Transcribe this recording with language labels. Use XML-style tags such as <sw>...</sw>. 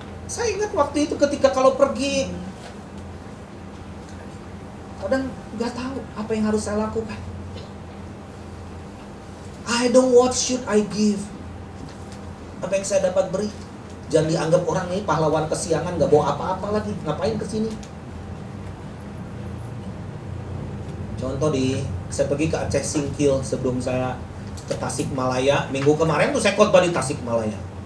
<id>Saya ingat waktu itu ketika kalau pergi, kadang nggak tahu apa yang harus saya lakukan.</id> <en>I don't what should I give.</en> <id>Apa yang saya dapat beri? Jangan dianggap orang ini pahlawan kesiangan, nggak bawa apa-apa lagi. Ngapain kesini? Contoh saya pergi ke Aceh Singkil sebelum saya ke Tasikmalaya. Minggu kemarin tuh saya khotbah di Tasikmalaya.</id>